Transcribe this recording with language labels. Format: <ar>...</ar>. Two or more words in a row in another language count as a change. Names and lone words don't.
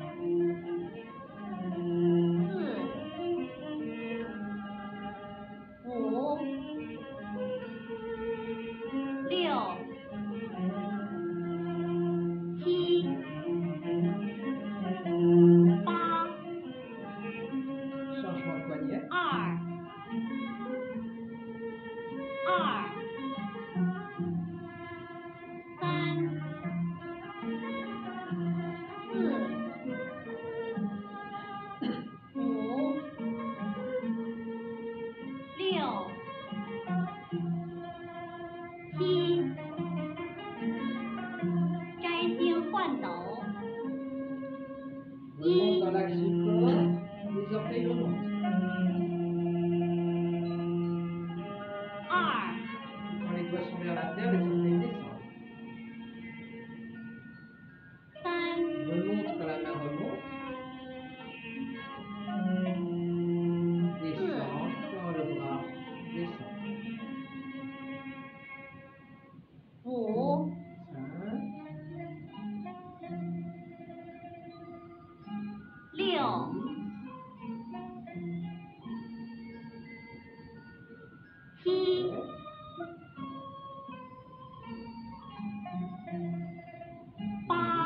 <zh>四、五、六、七、八、</zh> <fr>changement de poignet.</fr> <zh>二、三、四、五、六、七， 摘星换斗，</zh> <fr>Remonte dans l'axe du corps, les orteils remontent.</fr> <zh>二、</zh> <fr>Quand les doigts sont vers la terre, les orteils descendent.</fr> <zh>三、</zh> <fr>Remonte quand la main remonte. Descend quand le bras descend.</fr> <zh>五、 5, 六、 七、 八、</zh>